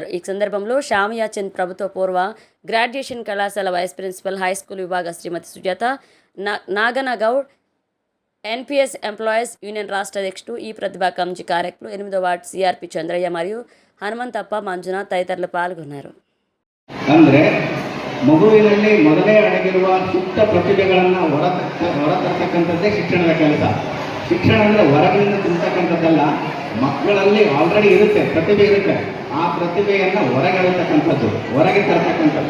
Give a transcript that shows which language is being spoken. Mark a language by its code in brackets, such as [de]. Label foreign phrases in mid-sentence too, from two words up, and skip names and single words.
[te] ఈ సందర్భంలో షామియా చంద్ ప్రభుత్వ పూర్వ గ్రాడ్యుయేషన్ కళాశాల వైస్ ప్రిన్సిపల్, [en] high school [te] విభాగ శ్రీమతి సుజాత నాగనగౌడ్, ఎన్పిఎస్ ఎంప్లాయీస్ యూనియన్ రాష్ట్ర అధ్యక్షుడు ఈ ప్రతిభా కంచి కార్యక్రమంలో 8వ వార్డు సిఆర్పి చంద్రయ్య మరియు హనుమంతప్ప, మంజునాథ్ తదితరులు పాల్గొన్నారు. [kn] ಅಂದರೆ ಮಗುವಿನಲ್ಲಿ ಮೊದಲೇ ಅಡಗಿರುವ ಸೂಕ್ತ ಪ್ರತಿಭೆಗಳನ್ನು ಹೊರತರ್ತಕ್ಕಂಥದ್ದೇ ಶಿಕ್ಷಣದ ಕೆಲಸ. ಶಿಕ್ಷಣ ಅಂದರೆ ಹೊರಗಿನಿಂದ ತುಂಬತಕ್ಕಂಥದ್ದಲ್ಲ, ಮಕ್ಕಳಲ್ಲಿ ಆಲ್ರೆಡಿ ಇರುತ್ತೆ, ಪ್ರತಿಭೆ ಇರುತ್ತೆ, ಆ ಪ್ರತಿಭೆಯನ್ನು ಹೊರಗೆ ತರ್ತಕ್ಕಂಥದ್ದು.